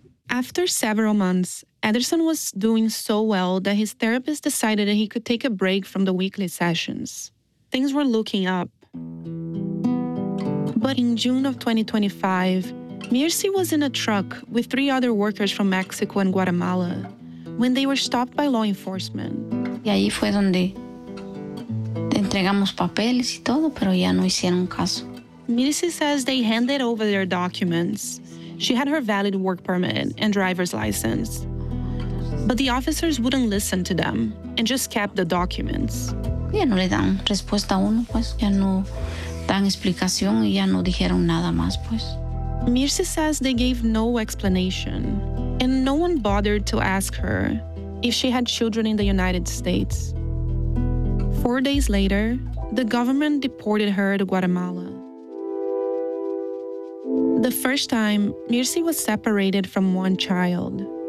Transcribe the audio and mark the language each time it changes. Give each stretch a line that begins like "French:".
English: After several months, Ederson was doing so well that his therapist decided that he could take a break from the weekly sessions. Things were looking up. But in June of 2025, Mirsi was in a truck with 3 other workers from Mexico and Guatemala when they were stopped by law enforcement.
Spanish: Y ahí fue donde entregamos papeles y todo, pero ya no hicieron caso.
English: Mirsi says they handed over their documents. She had her valid work permit and driver's license. But the officers wouldn't listen to them and just kept the documents.
Spanish: Ya no le dan respuesta a uno, pues. Ya no dan explicación y ya no dijeron nada más, pues.
English: Mirsi says they gave no explanation and no one bothered to ask her if she had children in the United States. 4 days later, the government deported her to Guatemala. The first time, Mirsi was separated from one child.